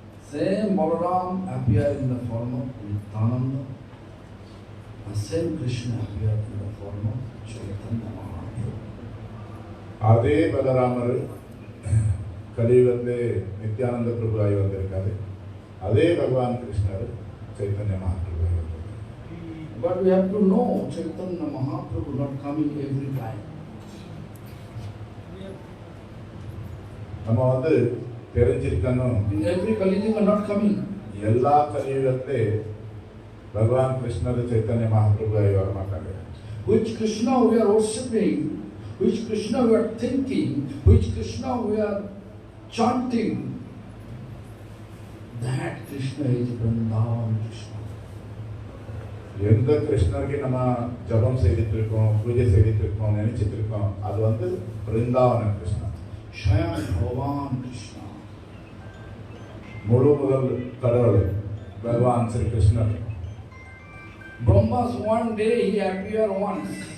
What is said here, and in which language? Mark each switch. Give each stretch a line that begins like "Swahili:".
English: Same Balaram appear in the form of Nityananda, and same Krishna appear in the form of Chaitanya Mahaprabhu.
Tamil: அதே பலராமர் கலியுகத்திலே நித்யானந்த பிரபு ஆகி வந்திருக்காரு. அதே பகவான் கிருஷ்ணர் சைத்தன்ய மகாபிரபு ஆகி வந்திருக்காரு.
English: But we have to know Chaitanya Mahaprabhu not coming every time.
Tamil: நம்ம வந்து தெரிஞ்சிருக்கணும்,
English: In every Kali Yuga not coming.
Tamil: எல்லா கலியுகத்திலே பகவான் கிருஷ்ணர் சைத்தன்ய மகாபிரபு ஆகி வர மாட்டாங்க.
English: Which Krishna we are worshipping, which Krishna we are thinking, which Krishna we are chanting, that Krishna is Vrindavan Krishna.
Tamil: எந்த கிருஷ்ணருக்கு நம்ம ஜபம் செய்துட்டு இருக்கோம், பூஜை செய்துட்டு இருக்கோம், நினைச்சிட்டு இருக்கோம், அது வந்து Brindavan Krishna,
English: Swayam Bhagavan Krishna.
Tamil: முழு முதல் கடவுள் பகவான் ஸ்ரீ கிருஷ்ணர்.
English: Brahma's one day he appeared once.